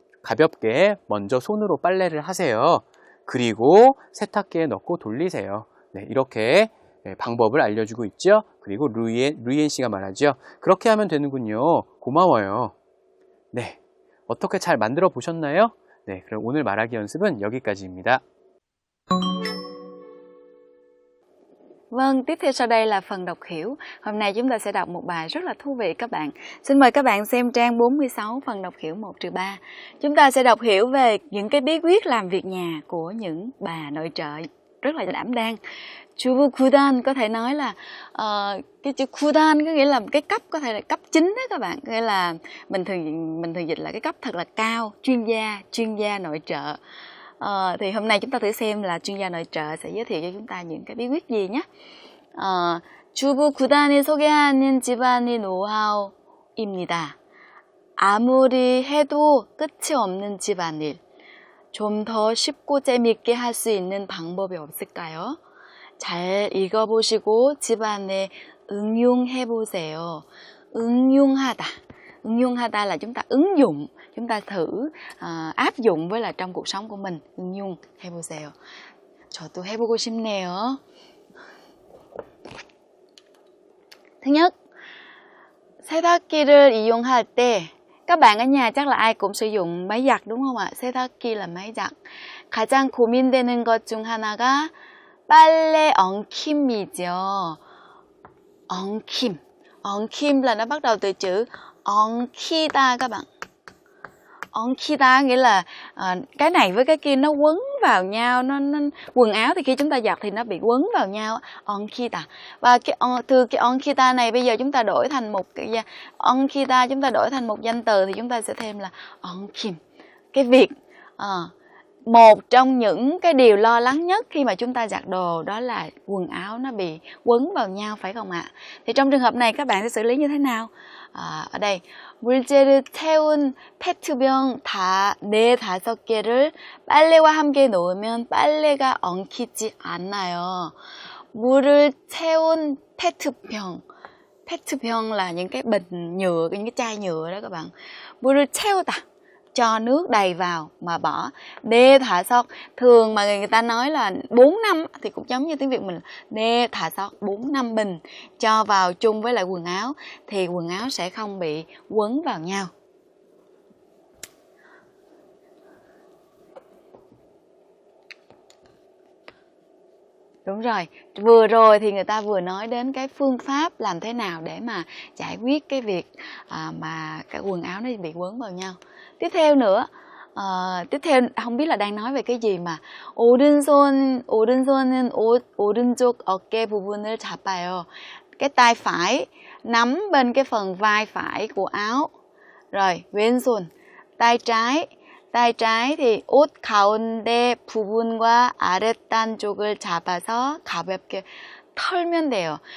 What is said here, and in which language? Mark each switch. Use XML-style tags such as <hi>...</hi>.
<ko>가볍게 먼저 손으로 빨래를 하세요. 그리고 세탁기에 넣고 돌리세요. 네, 이렇게 방법을 알려주고 있죠. 그리고 루이엔 씨가 말하죠. 그렇게 하면 되는군요. 고마워요. 네, 어떻게 잘 만들어 보셨나요? 네, 그럼 오늘 말하기 연습은 여기까지입니다.</ko> <vi>Vâng, tiếp theo sau đây là phần đọc hiểu. Hôm nay chúng ta sẽ đọc một bài rất là thú vị các bạn. Xin mời các bạn xem trang 46 phần đọc hiểu 1-3. Chúng ta sẽ đọc hiểu về những cái bí quyết làm việc nhà của những bà nội trợ rất là đảm đang. Chú Kudan có thể nói là cái chữ Kudan có nghĩa là cái cấp, có thể là cấp chính đó các bạn. Nghĩa là mình thường dịch là cái cấp thật là cao, chuyên gia nội trợ. Thì hôm nay chúng ta thử xem là chuyên gia nội trợ sẽ giới thiệu cho chúng ta những cái bí quyết gì nhé.</vi> <ko>주부 구단이 소개하는 집안의 노하우입니다. 아무리 해도 끝이 없는 집안일. 좀 더 쉽고 재미있게 할 수 있는 방법이 없을까요? 잘 읽어보시고 집안에 응용해보세요. 응용하다.</ko> <vi>응용하다 là chúng ta ứng dụng, chúng ta thử áp dụng với là trong cuộc sống của mình.</vi> <ko>응용해보세요. 저도 해보고 싶네요.</ko> <vi>thứ nhất,</vi> <ko>세탁기를 이용할 때</ko> <vi>các bạn ở nhà chắc là ai cũng sử dụng máy giặt đúng không ạ? 세탁기 là máy giặt.</vi> <ko>가장 고민되는 것 중 하나가 빨래 엉킴이죠. 엉킴.</ko> <vi>엉킴 là nó bắt đầu từ chữ 엉키다 các bạn. 엉키다 nghĩa là cái này với cái kia nó quấn vào nhau, quần áo thì khi chúng ta giặt thì nó bị quấn vào nhau.</vi> <ko>엉키다.</ko> <vi>Và từ cái 엉키다 này bây giờ chúng ta đổi thành một cái 엉키다, chúng ta đổi thành một danh từ thì chúng ta sẽ thêm là 엉킴. Cái việc một trong những cái điều lo lắng nhất khi mà chúng ta giặt đồ đó là quần áo nó bị quấn vào nhau, phải không ạ? Thì trong trường hợp này các bạn sẽ xử lý như thế nào? ở đây</vi> <ko>물질을 태운 페트병 다 4-5개를 빨래와 함께 놓으면 빨래가 엉키지 않아요. 물을 채운 페트병.</ko> <vi>페트병 là những cái bình nhựa, những cái chai nhựa đó các bạn.</vi> <ko>물을 채우다,</ko> <vi>cho nước đầy vào mà bỏ. Nê thả sót, thường mà người ta nói là 4 năm thì cũng giống như tiếng Việt mình. Nê thả sót 4 năm bình cho vào chung với lại quần áo thì quần áo sẽ không bị quấn vào nhau. Đúng rồi, vừa rồi thì người ta vừa nói đến cái phương pháp làm thế nào để mà giải quyết cái việc mà cái quần áo nó bị quấn vào nhau. Tiếp theo nữa, tiếp theo không biết là đang nói về cái gì mà</vi> <ko>오른손은 오른쪽 어깨 부분을 잡아요.</ko> <vi>Cái tay phải nắm bên cái phần vai phải của áo. Rồi, 왼손, tay trái. tay trái thì</vi> <ko>옷 가운데 부분과 아랫단 쪽을 잡아서 가볍게 털면 돼요.</ko>